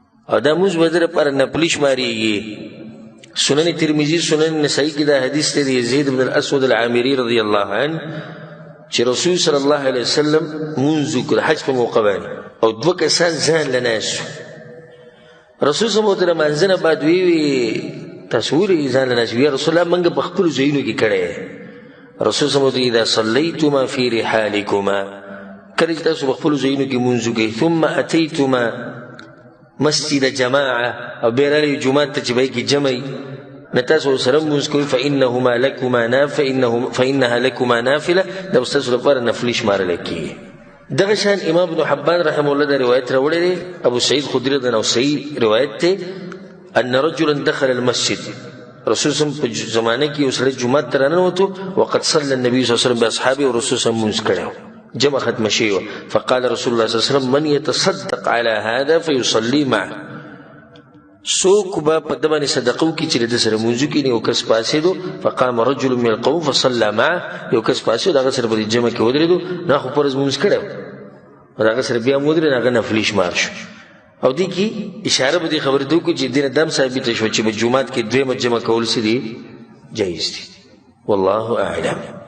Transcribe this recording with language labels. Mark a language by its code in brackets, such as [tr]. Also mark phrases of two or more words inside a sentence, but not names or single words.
[ps] او دا مونځ به در پر نفلي شمارېږي. سنن ترمذي، سنن نسائی کې دا حدیث دی د یزید بن الاسود العامري [ar] رضی الله عنه [ps] چې رسول [ar] صلی الله علیه وسلم [ps] مونځ وکړ حج په موقع باندې، او دوه کسان ځان له ناست وو. رسول [ar] صلی الله علیه وسلم [ps] ورته لمانځه نه بعد وی وی، تاسو ولې ځان له ناست وو؟ [ar] یا رسول الله، [ps] موږ په خپلو ځایونو کې کړی. رسول [ar] صلی الله علیه وسلم [ps] ورته، [ar] اذا صلیتما فی رحالکما، [ps] کله چې تاسو په خپلو ځایونو کې مونځ وکړئ، [ar] ثم اتیتما مسجد جماعه، [ps] او بیا راغلئ جومات ته چې به یې کې جمع وي، نو تاسو ورسره مونځ کوئ، [ar] فانهما لکما ناف-، فانهم-، فانها لکما نافله، [ps] دا به ستاسو لپاره نفلي شمارل کېږي. دغه شان امام ابن حبان [ar] رحمه الله [ps] دا روایت راوړی دی، ابو سعید خدري [ar] رضی الله عنه [ps] صحیح روایت دی، [ar] ان رجلا دخل المسجد، [ps] رسول [ar] صلی الله علیه وسلم [ps] په زمانه کې یو سړی جومات ته راننوتو، [ar] وقد صلی النبي صلی الله علیه وسلم باصحابه، [ps] او رسول [ar] صلی الله علیه وسلم [ps] مونځ کړی و، جمع ختمه شوې وه. [ar] فقال رسول الله صلی الله علیه وسلم، من يتصدق على هذا فيصلي معه، [ps] څوک به په ده باندې صدقه وکړي چې د ده سره مونځ وکړي؟ یو کس پاڅېدو، [ar] فقام رجل من القوم فصلى معه، [ps] یو کس پاڅېدو، هغه سره په دې جمع کې ودرېدو، نو خو فرض مونځ کړی و، او هغه سره بیا هم ودرېد، هغه نفلي شمار شو. او دې کې اشاره به دې خبرې ته وکړو چې دې نه دا هم ثابته شوه چې په جومات کې دویمه جمع کول څه دي؟ جایز دي. [ar] والله اعلم.